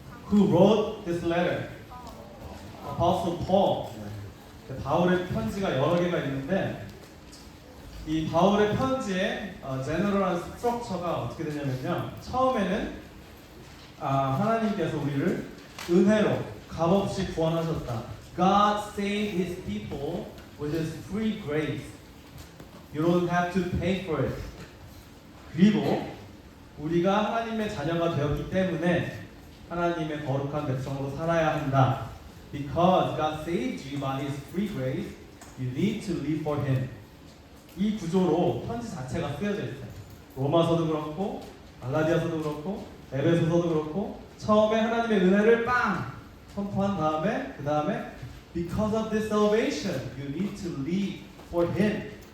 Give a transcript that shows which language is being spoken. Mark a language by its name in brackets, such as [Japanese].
[English] Who wrote this letter? Apostle Paul. [Korean] 바울의 편지가 여러 개가 있는데 이 바울의 편지의 제너럴한 스트럭처가 어떻게 되냐면요. 처음에는 하나님께서 우리를 은혜로 값없이 구원하셨다. [English] God saved His people with His free grace. You don't have to pay for it. [Korean] 그리고 우리가 하나님의 자녀가 되었기 때문에 하나님의 거룩한 백성으로 살아야 한다. [English] Because God saved you by His free grace, you need to live for Him. [Korean] 이 구조로 편지 자체가 쓰여져 있어요. 로마서도 그렇고, 갈라디아서도 그렇고, 에베소서도 그렇고, 처음에 하나님의 은혜를 빵 선포한 다음에, 그 다음에 [English] Because of this salvation, you need to live for Him.